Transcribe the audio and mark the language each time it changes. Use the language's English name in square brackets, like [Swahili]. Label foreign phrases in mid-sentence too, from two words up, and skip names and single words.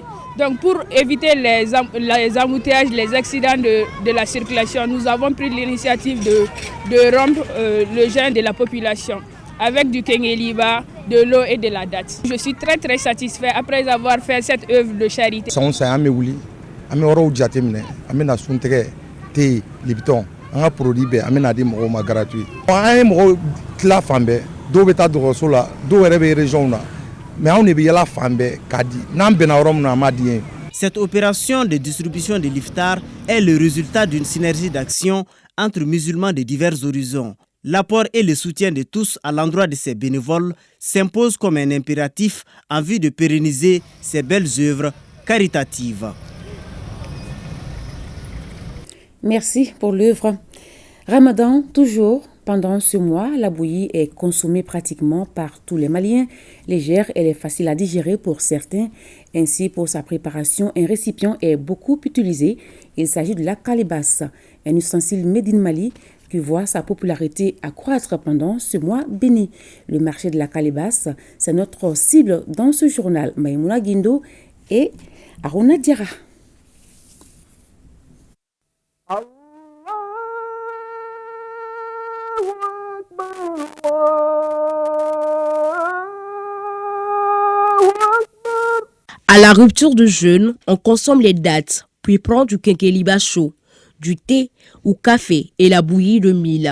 [French] Donc pour éviter les embouteillages, les accidents de la circulation, nous avons pris l'initiative de rompre le jeûne de la population avec du kengeliba, de l'eau et de la date. Je suis très très satisfait après avoir fait cette œuvre de charité. [Bambara] An ka produit bɛɛ an bɛna di mɔgɔw ma gratuit. An ye mɔgɔw tila fan bɛɛ dɔw bɛ taa dɔgɔtɔrɔso la dɔw yɛrɛ bɛ région na mais anw de bɛ yala fan bɛɛ k'a di n'an bɛnna yɔrɔ min na an m'a di yen. [French] Cette opération de distribution de l'iftar est le résultat d'une synergie d'action entre musulmans de divers horizons. L'apport et le soutien de tous à l'endroit de ces bénévoles s'impose comme un impératif en vue de pérenniser ces belles œuvres caritatives. Merci pour l'œuvre. Ramadan, toujours. Pendant ce mois, la bouillie est consommée pratiquement par tous les Maliens. Légère, elle est facile à digérer pour certains. Ainsi, pour sa préparation, un récipient est beaucoup utilisé. Il s'agit de la calebasse, un ustensile [English] made in Mali [French] qui voit sa popularité accroître pendant ce mois béni. Le marché de la calebasse, c'est notre cible dans ce journal. Maïmouna Guindo et Aruna Diarra. À la rupture de jeûne, on consomme les dattes, puis prend du kenkeliba chaud, du thé ou café et la bouillie de mil.